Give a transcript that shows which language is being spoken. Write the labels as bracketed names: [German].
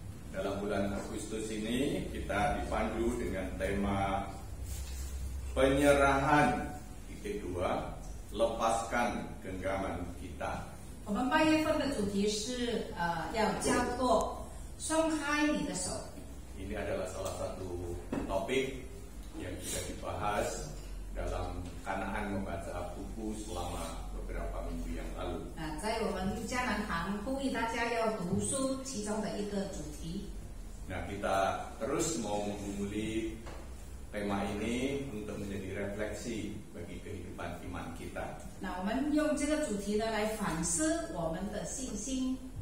[Indonesian] Dalam bulan Agustus ini kita dipandu dengan tema penyerahan kedua, lepaskan genggaman kita. [Chinese] 我们8月份的主题是要交托，松开你的手。 [Indonesian] Ini adalah salah satu topik yang sudah dibahas dalam Kanaan membaca buku selama beberapa minggu yang lalu. [Chinese] 在我们迦南堂呼吁大家要读书其中的一个主题。 [Indonesian] Nah, kita terus mau menggumuli tema ini untuk menjadi refleksi bagi kehidupan iman kita. [Chinese] 那我们用这个主题呢来反思我们的信心。